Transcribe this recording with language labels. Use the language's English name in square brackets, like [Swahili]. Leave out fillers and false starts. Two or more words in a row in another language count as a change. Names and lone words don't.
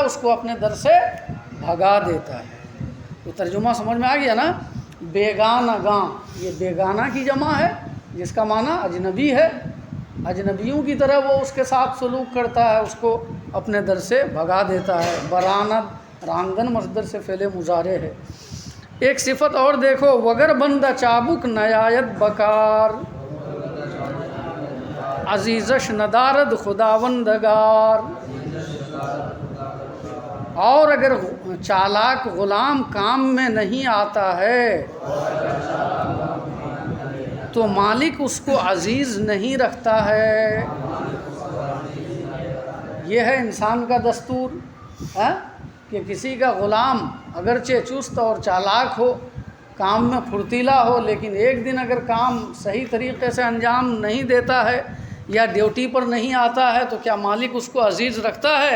[Urdu] اس کو اپنے در سے بھگا دیتا ہے۔ تو ترجمہ سمجھ میں آ گیا نا؟ بیگانہ گاں، یہ بیگانہ کی جمع ہے جس کا معنی اجنبی ہے، اجنبیوں کی طرح وہ اس کے ساتھ سلوک کرتا ہے، اس کو اپنے در سے بھگا دیتا ہے۔ [Persian] برانت راندن [Urdu] مصدر سے فعل مضارع ہے۔ ایک صفت اور دیکھو: [Persian] وگر بندہ چابک نیایت بکار عزیزش ندارد خداوندگار۔ [Urdu] اور اگر چالاک غلام کام میں نہیں آتا ہے تو مالک اس کو عزیز نہیں رکھتا ہے۔ یہ ہے انسان کا دستور کہ کسی کا غلام اگرچہ چست اور چالاک ہو، کام میں پھرتیلا ہو، لیکن ایک دن اگر کام صحیح طریقے سے انجام نہیں دیتا ہے یا ڈیوٹی پر نہیں آتا ہے تو کیا مالک اس کو عزیز رکھتا ہے؟